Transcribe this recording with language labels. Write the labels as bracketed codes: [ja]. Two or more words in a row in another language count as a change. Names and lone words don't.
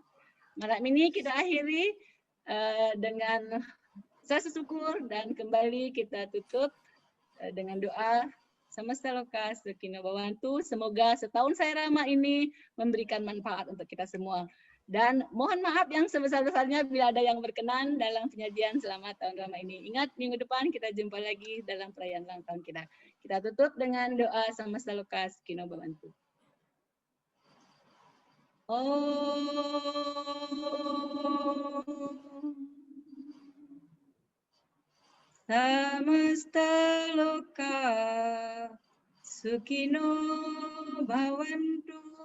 [id] Malam ini kita akhiri dengan rasa syukur, dan kembali kita tutup dengan doa [sa] Samasta Loka Sakina Bawantu. [id] Semoga setahun Sairama ini memberikan manfaat untuk kita semua. Dan mohon maaf yang sebesar-besarnya bila ada yang berkenan dalam penyajian selama tahun Rama ini. Ingat, minggu depan kita jumpa lagi dalam perayaan ulang tahun kita. Kita tutup dengan doa [sa] Samasta Loka Sakino Bhavantu. Samasta Loka Sukino Bhavantu.